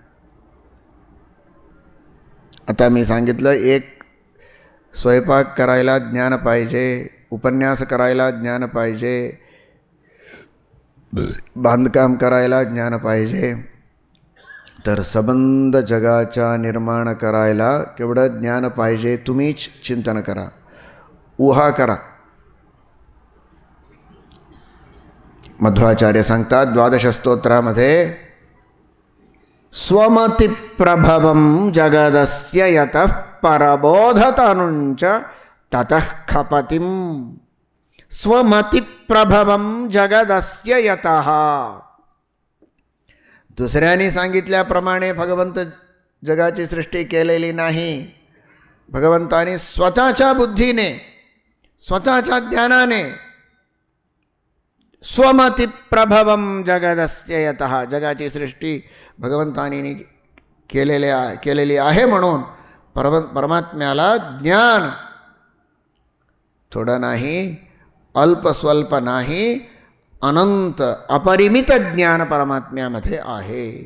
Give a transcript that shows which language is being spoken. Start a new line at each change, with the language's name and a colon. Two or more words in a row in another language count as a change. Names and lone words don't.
Marathi: आता मी सांगितलं, एक स्वयंपाक करायला ज्ञान पाहिजे, उपन्यास करायला ज्ञान पाहिजे, बांधकाम करायला ज्ञान पाहिजे, तर संबंध जगाचा निर्माण करायला केवढं ज्ञान पाहिजे तुम्हीच चिंतन करा, उहा करा. मध्वाचार्य सांगतात 12 स्तोत्रामध्ये,
Sanskrit: स्वमति प्रभवं जगदस्य यतः परबोधतनुंच ततः खपतिं. स्वमति प्रभवं जगदस्य यतः.
Marathi: दुसऱ्यांनी सांगितल्याप्रमाणे भगवंत जगाची सृष्टी केलेली नाही. भगवंताने स्वतःच्या बुद्धीने, स्वतःच्या ज्ञानाने
Sanskrit: स्वमति प्रभवं जगदस्य यतः,
Marathi: जगाची सृष्टी भगवंताने केलेली आहे म्हणून परमात्म्याला ज्ञान थोडं नाही, अल्प स्वल्प नाही, अनंत अपरिमित ज्ञान परमात्म्यामध्ये आहे.